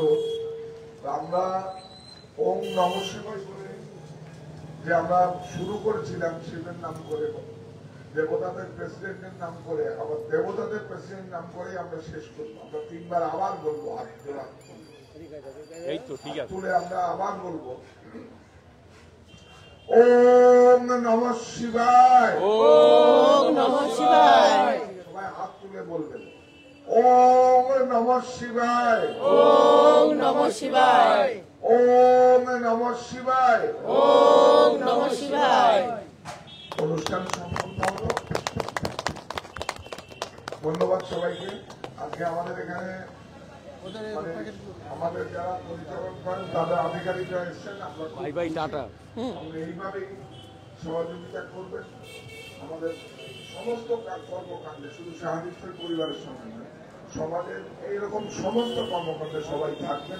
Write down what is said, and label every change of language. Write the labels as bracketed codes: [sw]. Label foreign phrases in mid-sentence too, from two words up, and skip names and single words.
[bn] আমরা [sa] ওম নমঃ শিবায় [bn] বলে যে আমরা শুরু করেছিলাম শিবের নাম করে, দেবতাদের প্রেসিডেন্টের নাম করে, আবার দেবতাদের প্রেসিডেন্ট নাম করে আমরা শেষ করবো। আমরা 3 বার আবার বলবো, হাত জোড়া এই তো ঠিক আছে, তুলে আমরা আবার বলবো [sa] ওম নমঃ শিবায়, ওম নমঃ শিবায়। [bn] সবাই হাত তুলে বলবেন [sa] ওম নমঃ শিবায়, ওম নমঃ শিবায়, ওম নমঃ শিবায়, ওম নমঃ শিবায়। [bn] অনুষ্ঠান সম্পন্ন হলো। ধন্যবাদ সবাইকে। আজকে আমাদের এখানে মানে আমাদের যারা পরিচালন করেন তাদের আধিকারিকরা এসছেন। [en] bye bye [bn] টাটা। এইভাবেই সহযোগিতা করবেন আমাদের সমস্ত কর্মকাণ্ডে, শুধু সাহা টেক্সটাইল পরিবারের সঙ্গে নয়, সমাজের এইরকম সমস্ত কর্মকাণ্ডে সবাই থাকবেন।